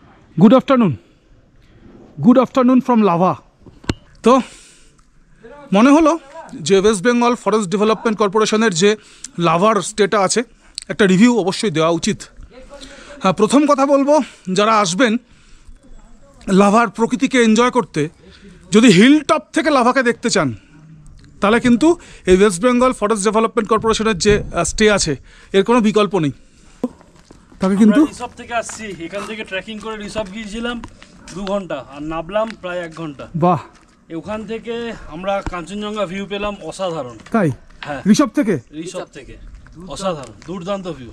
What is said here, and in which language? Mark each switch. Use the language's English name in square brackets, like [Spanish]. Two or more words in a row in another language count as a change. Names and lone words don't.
[English] Good afternoon from Lava. [Bangla] তো মনে হলো যে ওয়েস্ট বেঙ্গল ফরেস্ট ডেভেলপমেন্ট কর্পোরেশনের যে লাভার স্টেটা আছে এক রিভিউ অবশ্য দেওয়া উচিত। হ্যাঁ, প্রথম কথা বলবো যারা আসবেন লাভার প্রকৃতি কে এনজয় করতে যদি [English] hill top [Bangla] থেকে লাভাকে দেখতে চান তাহলে কিন্তু এই ওয়েস্ট বেঙ্গল ফরেস্ট ডেভেলপমেন্ট কর্পোরেশনের যে স্টে আছে এর কোনো বিকল্প নেই। তাকে কিন্তু রিসর্ট থেকে আসছি, এখান থেকে ট্রেকিং করে রিসর্ট গিয়েছিলাম 2 ঘন্টা আর নামলাম প্রায় 1 ঘন্টা। বাহ, ওখান থেকে আমরা কাঞ্চনজঙ্ঘা ভিউ পেলাম অসাধারণ। তাই? হ্যাঁ, রিসর্ট থেকে অসাধারণ দুর্দান্ত ভিউ।